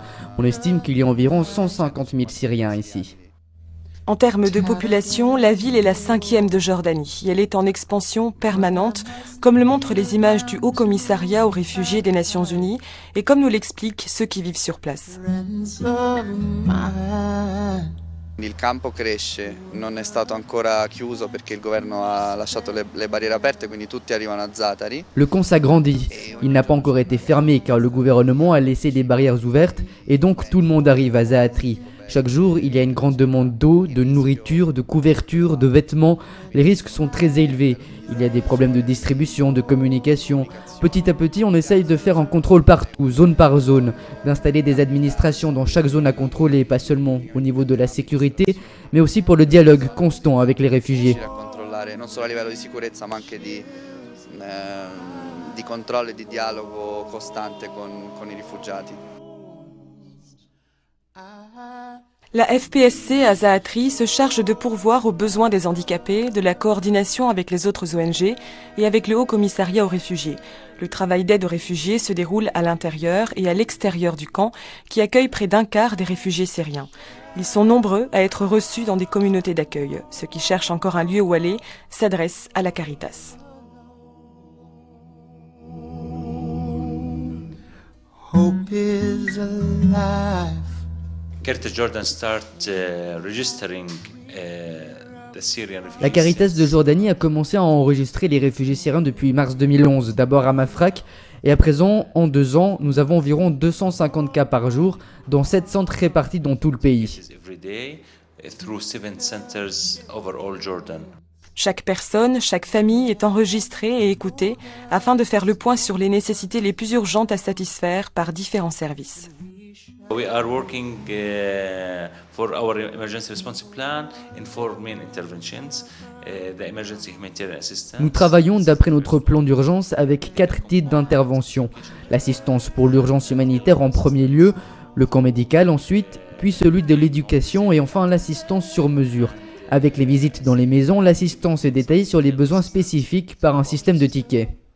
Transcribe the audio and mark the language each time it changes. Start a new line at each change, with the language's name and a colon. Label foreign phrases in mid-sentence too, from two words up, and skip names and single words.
French: On estime qu'il y a environ 150 000 Syriens ici. En termes de population, la ville est la 5e de Jordanie. Elle est en expansion permanente, comme le montrent les images du Haut Commissariat aux réfugiés des Nations Unies et comme nous l'expliquent ceux qui vivent sur place.
Italian: Il campo cresce, non è stato ancora chiuso perché il governo ha lasciato le barriere aperte, quindi tutti arrivano a Zaatari.
French: Le camp s'agrandit. Il n'a pas encore été fermé car le gouvernement a laissé des barrières ouvertes et donc tout le monde arrive à Zaatri. Chaque jour, il y a une grande demande d'eau, de nourriture, de couverture, de vêtements. Les risques sont très élevés. Il y a des problèmes de distribution, de communication. Petit à petit, on essaye de faire un contrôle partout, zone par zone, d'installer des administrations dans chaque zone à contrôler, pas seulement au niveau de la sécurité, mais aussi pour le dialogue constant avec les réfugiés.
Italian: Non solo a livello di sicurezza ma anche di controllo e di dialogo costante con I rifugiati.
French: La FPSC à Zaatri se charge de pourvoir aux besoins des handicapés, de la coordination avec les autres ONG et avec le Haut Commissariat aux réfugiés. Le travail d'aide aux réfugiés se déroule à l'intérieur et à l'extérieur du camp, qui accueille près d'un quart des réfugiés syriens. Ils sont nombreux à être reçus dans des communautés d'accueil. Ceux qui cherchent encore un lieu où aller s'adressent à la Caritas.
English: Hope is alive. Caritas Jordan start registering the Syrian refugees.
French: La Caritas de Jordanie a commencé à enregistrer les réfugiés syriens depuis mars 2011, d'abord à Mafraq, et à présent, en 2 ans, nous avons environ 250 cas par jour, dans 7 centres répartis dans tout le pays. Chaque personne, chaque famille est enregistrée et écoutée afin de faire le point sur les nécessités les plus urgentes à satisfaire par différents services.
English: We are working for our emergency response plan in 4 main interventions. The emergency humanitarian assistance.
French: Nous travaillons d'après notre plan d'urgence avec 4 types d'interventions. L'assistance pour l'urgence humanitaire en premier lieu, le camp médical ensuite, puis celui de l'éducation et enfin l'assistance sur mesure. Avec les visites dans les maisons, l'assistance est détaillée sur les besoins spécifiques par un système de tickets.